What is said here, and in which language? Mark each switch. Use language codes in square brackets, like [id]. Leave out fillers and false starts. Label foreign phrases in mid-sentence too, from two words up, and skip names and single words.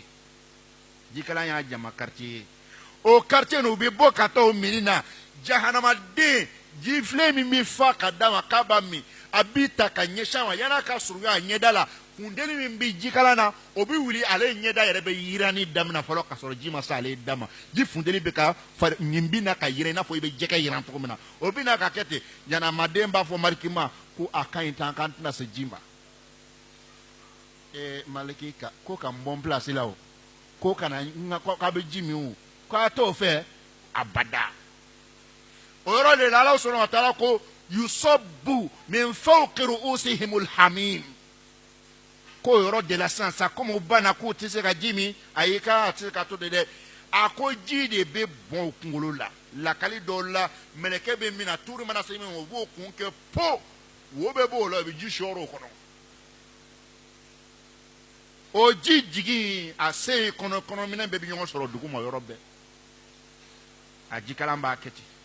[bm] jikalan y'a dama quartier o quartier no be bɔ ka taa o mini na jahanamaden ji filɛ min bɛ fa ka d'a ma k'a b'a min a b'i ta ka ɲɛsin a ma yan'a ka surunya a ɲɛda la funteni min bɛ jikalan na o bɛ wuli ale ɲɛda yɛrɛ bɛ yiranni daminɛ fɔlɔ ka sɔrɔ ji ma se ale da ma ji funteni bɛ ka nin bɛ na ka yiran i n'a fɔ i bɛ jɛgɛ yiran cogo min na o bɛ na ka kɛ ten ɲanamaden b'a fɔ mariki ma ko a ka ɲi tan k'an tɛna se ji ma maliki ko ka n bɔ n pilasi la o ko kana k'a bɛ ji min o k'a t'o fɛ abada o yɔrɔ de la [ar] الله سبحانه وتعالى [bm] ko [ar] يصب من فوق رءوسهم الحميم [bm] ko yɔrɔ de la sisan sa komi u banna k'u tɛ se ka ji min ayi k'a tɛ se ka to de dɛ a ko ji de bɛ bɔn u kunkolo la lakali dɔw la mɛlɛkɛ bɛ min na tuuru mana se min o b'o kun kɛ po wo bɛ b'o la o bɛ ji sɔɔrɔ o kɔnɔ o ji jigin a se kɔnɔ kɔnɔminɛn bɛɛ bɛ ɲɔgɔn sɔrɔ dugu ma yɔrɔ bɛɛ a jikalan b'a kɛ ten